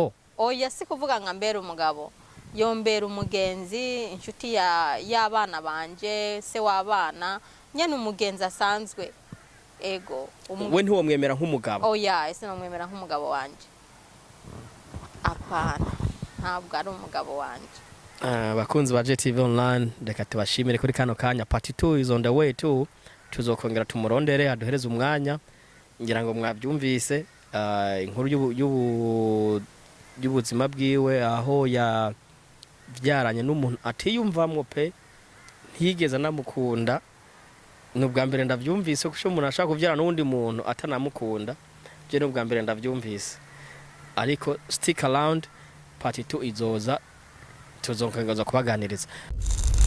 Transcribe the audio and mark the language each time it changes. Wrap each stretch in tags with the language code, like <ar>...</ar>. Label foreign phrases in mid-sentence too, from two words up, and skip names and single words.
<rn>Oya si kuvuga nga mbere umugabo yombera umugenzi inshuti y'abana banje se w'abana nyene umugenzi asanzwe ego we ntiwomwemera nk'umugabo oya ese nomwemera nk'umugabo wanje apana ntabwo ari umugabo wanje. Bakunzi ba JTV online reka tubashimire kuri kano kanya</rn> <en>part 2 is on the way too</en> <rn>tuzokongera tumurondere aduhereze umwanya ngira ngo mwabyumvise inkuru y'ubuzima bwiwe aho yavyaranye n'umuntu atiyumvamwo pe ntiyigeze namukunda n'ubwa mbere ndavyumvise ko umuntu ashaka kuvyara n'undi muntu atanamukunda je n'ubwa mbere ndavyumvise ariko</rn> <en>stick around part 2</en> <rn>izoza tuzongera kubaganiriza.</rn>